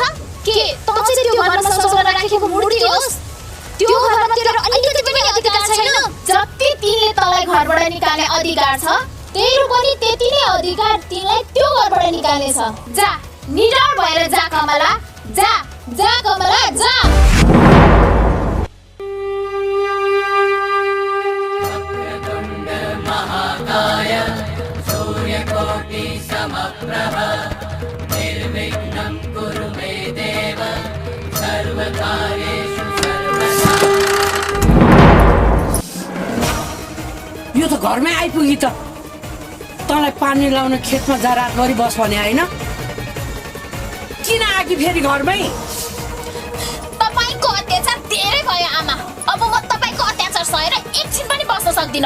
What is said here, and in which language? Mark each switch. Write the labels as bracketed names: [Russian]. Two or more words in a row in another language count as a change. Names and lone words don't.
[Nepali] के त चाहिँ त्यो घरमा ससुरा राखेको मूर्ति होस्? त्यो घरमा तेरो अलिकति पनि अधिकार छैन? जति तिमीले तँलाई घरबाट निकाल्ने अधिकार छ, तेरो पनि त्यति नै अधिकार तिमीलाई त्यो घरबाट निकाल्ने छ। जा, निडर भएर जा कमला। जा, जा कमला, जा। [Sanskrit] महाकाय सूर्यकोटि समप्रभ निर्विघ्नं कुरु मे देव सर्वकार्येषु सर्वदा। [Nepali] यो त घरमै आइपुगी त। तँलाई पानी लाउन खेतमा जा रातभरि बस भने होइन? किन आकी फेरि घरमै? तपाईको अत्याचार धेरै भयो आमा। अब म तपाईको अत्याचार सहेर एकछिन पनि बस्न सक्दिन।